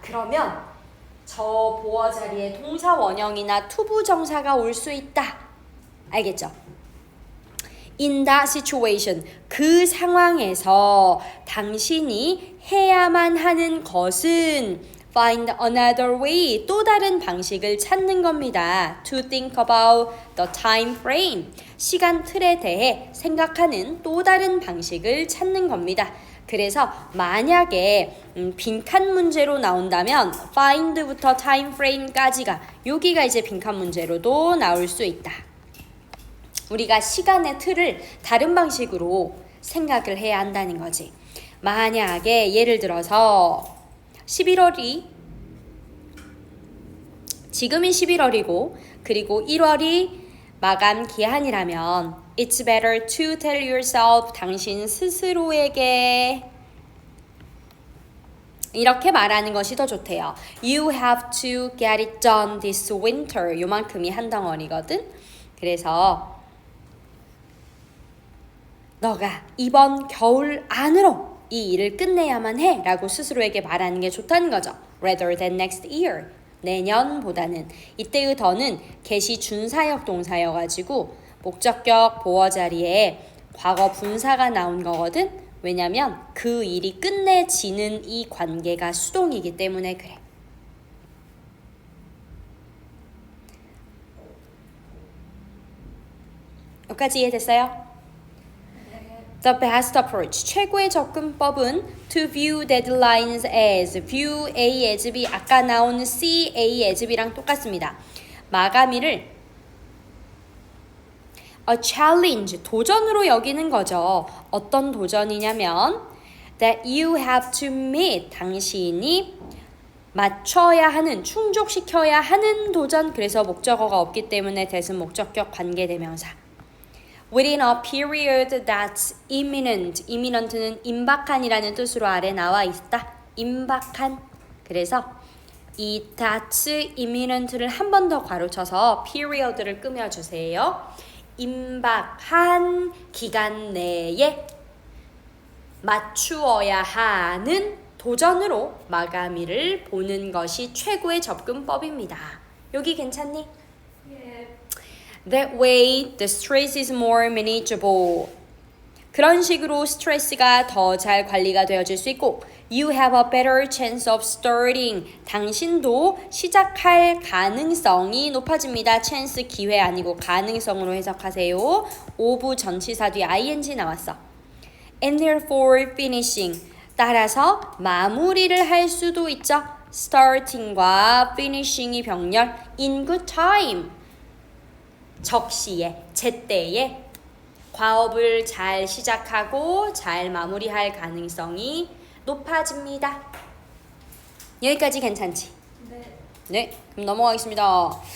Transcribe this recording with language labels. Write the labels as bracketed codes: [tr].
[ko] 그러면 저 보어 자리에 동사 원형이나 투부정사가 올 수 있다. 알겠죠? [en] In that situation, [ko] 그 상황에서 당신이 해야만 하는 것은 [en] find another way. [ko] 또 다른 방식을 찾는 겁니다. [en] To think about the time frame. [ko] 시간 틀에 대해 생각하는 또 다른 방식을 찾는 겁니다. 그래서 만약에 빈칸 문제로 나온다면 find부터 time frame까지가 여기가 이제 빈칸 문제로도 나올 수 있다. 우리가 시간의 틀을 다른 방식으로 생각을 해야 한다는 거지. 만약에 예를 들어서 11월이 지금이 11월이고 그리고 1월이 마감 기한이라면 [en] It's better to tell yourself [ko] 당신 스스로에게 이렇게 말하는 것이 더 좋대요. [en] You have to get it done this winter. [ko] 요만큼이 한 덩어리거든. 그래서 너가 이번 겨울 안으로 이 일을 끝내야만 해 라고 스스로에게 말하는 게 좋다는 거죠. [en] Rather than next year. [ko] 내년보다는. 이때의 더는 개시 준사역 동사여가지고 목적격 보어 자리에 과거 분사가 나온 거거든. 왜냐면 그 일이 끝내지는 이 관계가 수동이기 때문에 그래. 여기까지 이해됐어요? [en] The best approach. [ko] 최고의 접근법은 [en] to view deadlines as. view A as B. [ko] 아까 나온 see A as B랑 똑같습니다. 마감일을 [en] a challenge. [ko] 도전으로 여기는 거죠. 어떤 도전이냐면 [en] that you have to meet. [ko] 당신이 맞춰야 하는, 충족시켜야 하는 도전. 그래서 목적어가 없기 때문에 대신 목적격 관계대명사. [en] Within a period that's imminent. [ko] imminent는 임박한이라는 뜻으로 아래 나와 있다. 임박한. 그래서 이 that's imminent를 한 번 더 괄호쳐서 period를 꾸며주세요. 임박한 기간 내에 맞추어야 하는 도전으로 마감일을 보는 것이 최고의 접근법입니다. 여기 괜찮니? [en] That way, the stress is more manageable. [ko] 그런 식으로 스트레스가 더 잘 관리가 되어질 수 있고 [en] You have a better chance of starting. [ko] 당신도 시작할 가능성이 높아집니다. chance 기회 아니고 가능성으로 해석하세요. of 전치사 뒤에 ing 나왔어. [en] And therefore finishing. [ko] 따라서 마무리를 할 수도 있죠. starting과 finishing이 병렬. [en] in good time. [ko] 적시에, 제때에 과업을 잘 시작하고 잘 마무리할 가능성이 높아집니다. 여기까지 괜찮지? 네. 그럼 넘어가겠습니다.